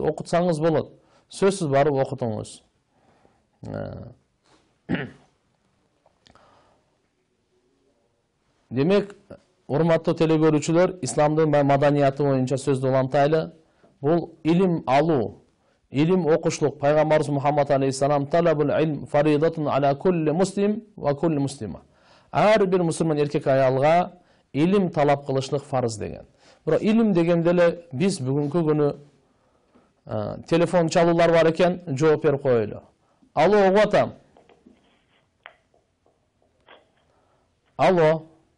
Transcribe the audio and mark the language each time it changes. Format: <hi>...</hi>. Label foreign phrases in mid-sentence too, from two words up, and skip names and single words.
<ky>Окутсаңыз болот. Сөзсүз барып окутуңуз. Демек, урматтуу телекөрүүчүлөр, исламдын маданияты боюнча сөздү улантайлы. Бул илим алуу, илим окушлук.</ky> <ar>Пайгамбарыбыз Мухаммад عليه السلام طلب العلم فريضة على كل مسلم وكل مسلمة.</ar> <ky>Ар бир мусулман эркек аялга илим талап кылышлык фарыз деген. Бирок илим дегенде эле биз бүгүнкү күнү телефон чалуулар бар экен, жооп берип коелу. Алло, угуп атам. Алло.</ky>